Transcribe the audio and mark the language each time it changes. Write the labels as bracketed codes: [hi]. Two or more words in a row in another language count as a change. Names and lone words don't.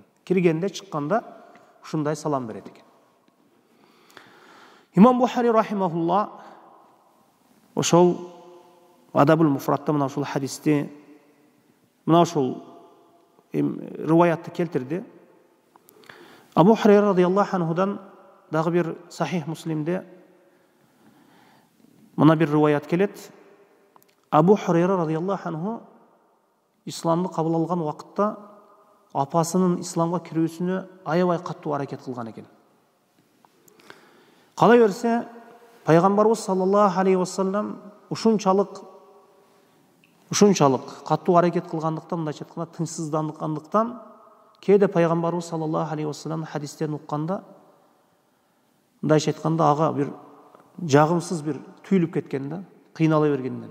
[ky] Киргенде, чыкканда ушундай салам берет экен. Имам Бухари рахимахулла ошол Адабул Муфратта мына ушул хадисти, мына ушул риваятты келтирди. Абу Хурайра [ar] رضي الله عنه‌دان [ky] дагы бир Сахих Муслимде мына бир риваят келет. Абу Хурайра [ar] رضي الله عنه [ky] исламды кабыл алган вакытта апасынын исламга кирүүсүнө аябай каттуу аракет кылган экен. Калай берсе, пайгамбарыбыз [ar] صلى الله عليه وسلم [ky] ушунчалык каттуу аракет кылгандыктан, мындайча айтканда тынчсыздангандыктан, кээде пайгамбарыбыз [ar] صلى الله عليه وسلم [ky] хадистерин укканда, мындайча айтканда ага бир жагымсыз бир түйүлүп кеткен да, кыйнала бергенден.